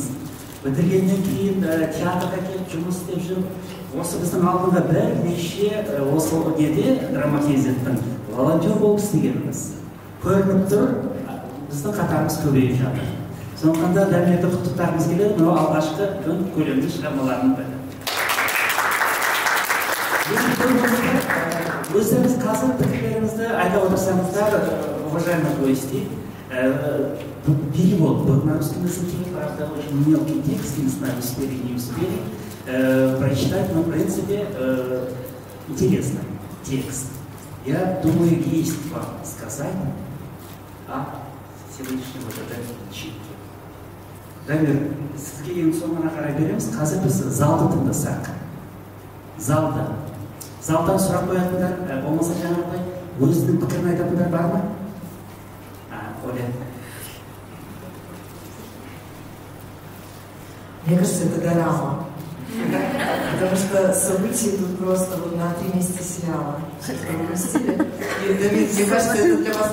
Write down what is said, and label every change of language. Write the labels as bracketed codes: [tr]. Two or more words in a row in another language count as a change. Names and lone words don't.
[kk] Бітіргеннен кейін театрға келіп жұмыс істеп жүріп, осы біздің алдында бірнеше осы неде драма кезеттің волонтер болып істегеніміз. Көрініп тұр, біздің қатарымыз көбейіп жатыр. Сондықтан да Дамирді құттықтағымыз келеді, мынау алғашқы дөң көлемді шығармаларының бірі. Өздеріңіз қазір пікірлеріңізді айта отырсаңыздар, [ru] уважаемые гости, перевод был на русском языке, правда, очень мелкий текст, не знаю, успели, не успели прочитать, но в принципе интересный текст. Я думаю, есть вам сказать о сегодняшнем вот этом чипке. [kk] Дамир, сізге ең соңына қарай береміз. Қазір біз залды тыңдасақ. Залдан сұрақ қоятындар, болмаса жаңағыдай өзінің пікірін айтатындар бар ма? Оля. [ru] Мне кажется, это дорама. Потому что события идут просто вот на 3 месяца сериала. Давид, мне кажется, это для вас...